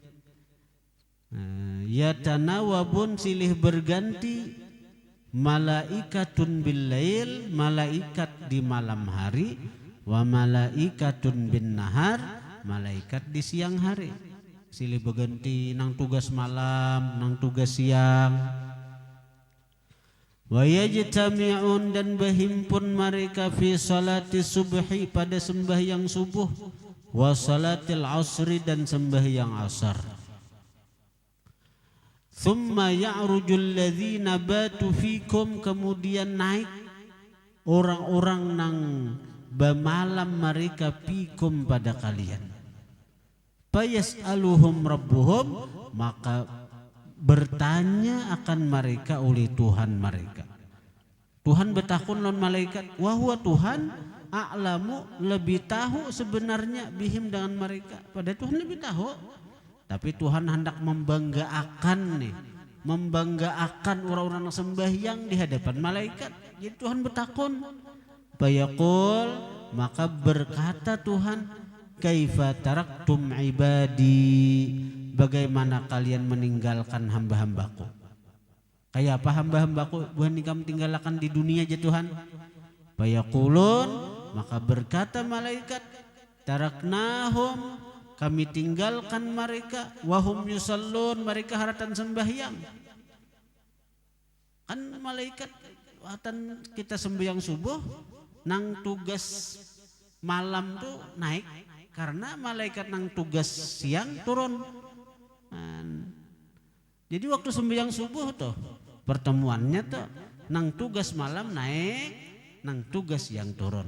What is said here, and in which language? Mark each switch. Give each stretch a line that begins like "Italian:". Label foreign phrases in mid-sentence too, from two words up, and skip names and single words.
Indonesian: Yatanawabun, silih berganti,
Arabic: ملائكة بالليل,
Indonesian: malaikat di malam hari,
Arabic: وملائكة بالنهار,
Indonesian: malaikat di siang hari. Silih berganti nang tugas malam, nang tugas siang.
Arabic: ويجتمعون,
Indonesian: dan berhimpun mereka
Arabic: في صلاة الصبح,
Indonesian: pada sembahyang subuh,
Arabic: وصلاة العصر,
Indonesian: dan sembahyang asar.
Arabic: ثم يعرج الذين باتوا فيكم,
Indonesian: kemudian naik orang-orang nang bemalam mereka fikum, pada kalian.
Arabic: فيسألهم ربهم,
Indonesian: maka bertanya akan mereka oleh Tuhan mereka. Tuhan bertakun lawan malaikat, wahwa Tuhan a'lamu, lebih tahu sebenarnya bihim, dengan mereka. Pada Tuhan lebih tahu. Tapi Tuhan hendak membanggakan orang-orang sembahyang di hadapan malaikat. Jadi Tuhan bertakun. Fayaqul, maka berkata Tuhan,
Arabic: كيف تركتم عبادي,
Indonesian: bagaimana kalian meninggalkan hamba-hambaku? Kayak apa hamba-hambaku? Bukan kamu tinggalkan di dunia aja Tuhan. Fayaqulun, maka berkata malaikat, taraknahum, kami tinggalkan mereka,
Arabic: وهم يصلون,
Indonesian: mereka haratan sembahyang. Kan malaikat watan kita sembahyang subuh, nang tugas malam tuh naik, karena malaikat nang tugas siang turun. Jadi waktu sembahyang subuh tuh pertemuannya tuh nang tugas malam naik, nang tugas siang turun.